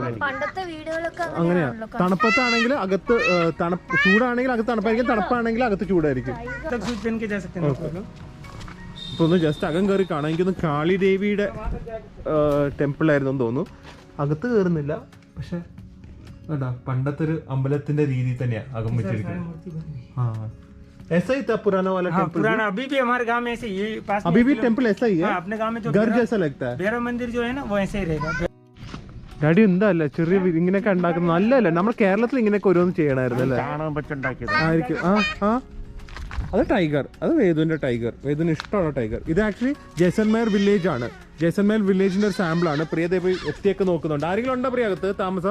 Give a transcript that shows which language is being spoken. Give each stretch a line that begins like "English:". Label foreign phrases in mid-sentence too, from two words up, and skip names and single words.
Malayalam: അങ്ങനെയാ, തണുപ്പത്താണെങ്കിൽ അകത്ത് ചൂടാണെങ്കിൽ അകത്ത് തണുപ്പായിരിക്കും, തണുപ്പാണെങ്കിൽ അകത്ത് ചൂടായിരിക്കും. ഇപ്പൊ ഒന്ന് ജസ്റ്റ് അകം കയറി കാണാം. എനിക്കൊന്ന് കാളിദേവിയുടെ ടെമ്പിൾ ആയിരുന്നു തോന്നുന്നു. അകത്ത് കയറുന്നില്ല, പക്ഷെ പണ്ടത്തെ ഒരു അമ്പലത്തിന്റെ രീതി തന്നെയാ അകം വെച്ചിരിക്കുന്നത്.
Hindi: ऐसा ही था पुराना वाला टेम्पल? पुराना अभी भी हमारे गांव में ऐसे ही पास अभी भी टेम्पल ऐसा ही है? अपने गांव में जो घर जैसा लगता है. भैरव मंदिर जो है ना वो ऐसे ही रहेगा.
Malayalam: ഡാഡി എന്താ അല്ല ചെറിയ ഇങ്ങനെയൊക്കെ ഉണ്ടാക്കുന്നത് നല്ലതല്ല. നമ്മുടെ കേരളത്തിൽ ഇങ്ങനെയൊക്കെ ഓരോന്ന് ചെയ്യണമായിരുന്നു അല്ലേ? ആയിരിക്കും. അത് ടൈഗർ, അത് വേദുവിന്റെ ടൈഗർ, വേദുവിന് ഇഷ്ടമാണ് ടൈഗർ. ഇത് ആക്ച്വലി ജയ്സൽമേർ വില്ലേജ് ആണ്. ജയ്സൽമേർ വില്ലേജിന്റെ ഒരു സാമ്പിൾ ആണ്. പ്രിയതേ പോയി എത്തിയൊക്കെ നോക്കുന്നുണ്ട്. ആരെങ്കിലും ഉണ്ടോ പ്രിയ അകത്ത് താമസം?